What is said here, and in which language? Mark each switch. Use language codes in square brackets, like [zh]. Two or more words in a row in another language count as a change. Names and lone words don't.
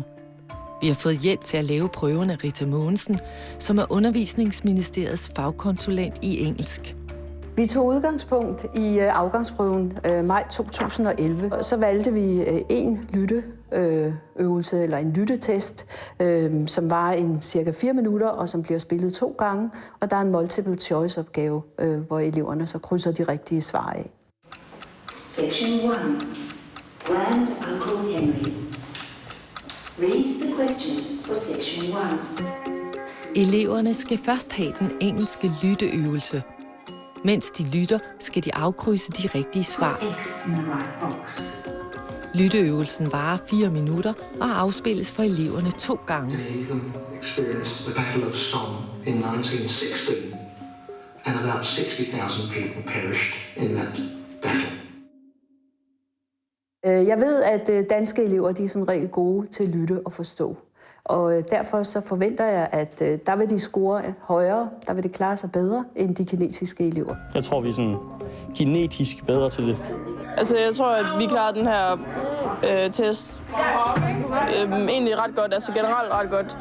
[da] Vi har fået hjælp til at lave prøven af Rita Mogensen, som er Undervisningsministeriets fagkonsulent i engelsk. Vi tog udgangspunkt i afgangsprøven maj 2011, og så valgte vi en lytteøvelse eller en lyttetest, som var en cirka 4 minutter, og som bliver spillet 2 gange, og der er en [en] multiple choice [da] opgave, hvor eleverne så krydser de rigtige svar af. [en] Section 1. Grand Uncle Henry. Read the questions for section 1. [da] Eleverne skal først have den engelske lytteøvelse. Mens de lytter, skal de afkrydse de rigtige svar. Lytteøvelsen varer 4 minutter og afspilles for eleverne 2 gange. [en] Haven experienced the Battle of Somme in 1916, and about 60,000 people perished in that battle. [da] Jeg ved, at danske elever de er som regel gode til at lytte og forstå. Og derfor så forventer jeg, at der vil de score højere, der vil det klare sig bedre end de kinesiske elever. Jeg tror, vi er sådan genetisk bedre til det. Altså, jeg tror, at vi klarer den her test egentlig ret godt, altså generelt ret godt.